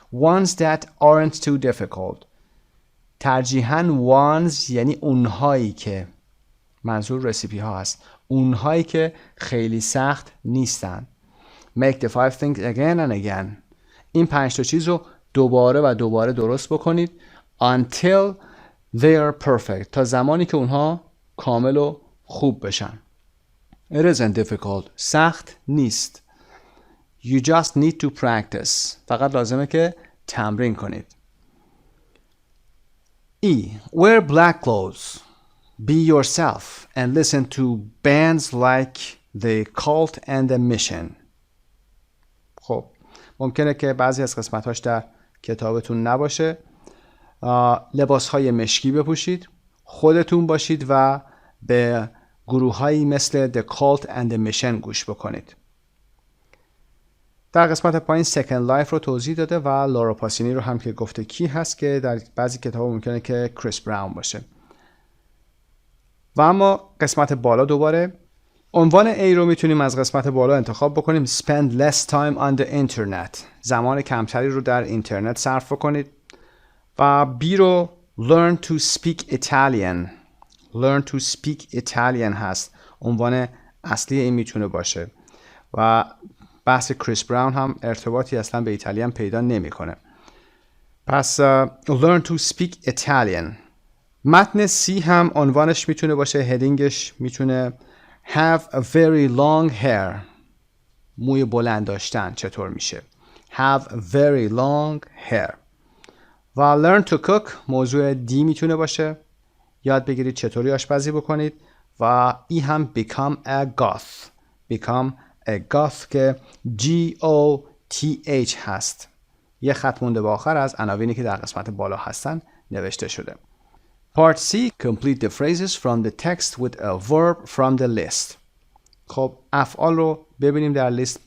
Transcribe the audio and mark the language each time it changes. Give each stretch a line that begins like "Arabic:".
English: Ones that aren't too difficult.
Persian: ترجیحاً ones یعنی اونهایی که منظور رسیپی ها هست. اونهایی که خیلی سخت نیستن.
English: Make the 5 things again and again.
Persian: این 5 تا چیز رو دوباره و دوباره درست بکنید.
English: Until they are perfect.
Persian: تا زمانی که اونها کامل و خوب بشن.
English: It isn't difficult.
Persian: سخت نیست.
English: You just need to practice.
Persian: فقط لازمه که تمرین کنید.
English: E. Wear black clothes. Be yourself and listen to bands like The Cult and The Mission.
Persian: خب ممکنه که بعضی از قسمت‌هاش در کتابتون نباشه. لباس‌های مشکی بپوشید. خودتون باشید و به گروه‌هایی مثل The Cult and The Mission گوش بکنید. در قسمت پایین سکند لایف رو توضیح داده و لورا پاسینی رو هم که گفته کی هست که در بعضی کتاب ممکنه که کریس براون باشه. و اما قسمت بالا دوباره عنوان A رو میتونیم از قسمت بالا انتخاب بکنیم.
English: Spend less time on the internet.
Persian: زمان کمتری رو در اینترنت صرف کنید. و B رو
English: Learn to speak Italian. Learn to speak Italian هست.
Persian: عنوان اصلی این میتونه باشه. و بحث کریس براون هم ارتباطی اصلا به ایتالیان پیدا نمیکنه.
English: پس learn to speak Italian.
Persian: متن C هم عنوانش میتونه باشه، هدینگش میتونه
English: have a very long hair.
Persian: موی بلند داشتن چطور میشه؟
English: have a very long hair.
Persian: و
English: learn to cook
Persian: موضوع D میتونه باشه. یاد بگیرید چطوری آشپزی بکنید. و ای هم
English: become a goth. become a goth که G-O-T-H هست.
Persian: یه خط مونده به آخر از عناوینی که در قسمت بالا هستن نوشته شده.
English: Part C. Complete the phrases from the text with a verb from the list.
Persian: خب افعال رو ببینیم در لیست.